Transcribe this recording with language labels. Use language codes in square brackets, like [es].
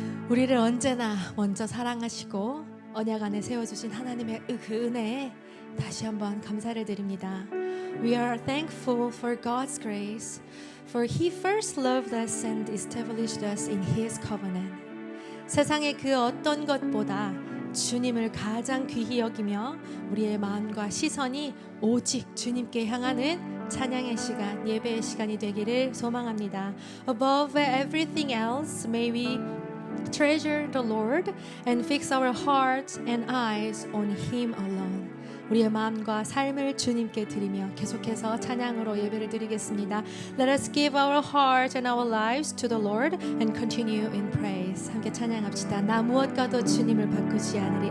[ko] 우리를 언제나 먼저 사랑하시고 언약 안에 세워주신 하나님의 그 은혜에 다시 한번 감사를 드립니다. [en] We are thankful for God's grace, for He first loved us and established us in His covenant. [ko] 세상의 그 어떤 것보다 주님을 가장 귀히 여기며 우리의 마음과 시선이 오직 주님께 향하는 찬양의 시간, 예배의 시간이 되기를 소망합니다. [en] Above everything else, may we treasure the Lord and fix our hearts and eyes on Him alone. [ko] 우리의 마음과 삶을 주님께 드리며 계속해서 찬양으로 예배를 드리겠습니다. [en] Let us give our hearts and our lives to the Lord and continue in praise. [ko] 함께 찬양합시다. 나 무엇과도 주님을 바꾸지 않으리.